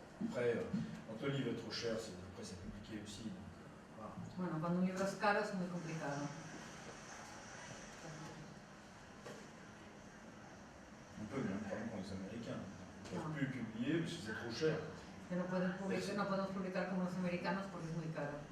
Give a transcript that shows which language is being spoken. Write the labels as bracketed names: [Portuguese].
[French] Après, quand le livre est trop cher, après c'est compliqué aussi. Voilà. [Spanish] Bueno, cuando un libro es caro es muy complicado. [French] On peut même prendre comme les Américains. Ils ne peuvent plus publier parce que c'est trop cher. [Spanish] Que no podemos publicar como los americanos porque es muy caro.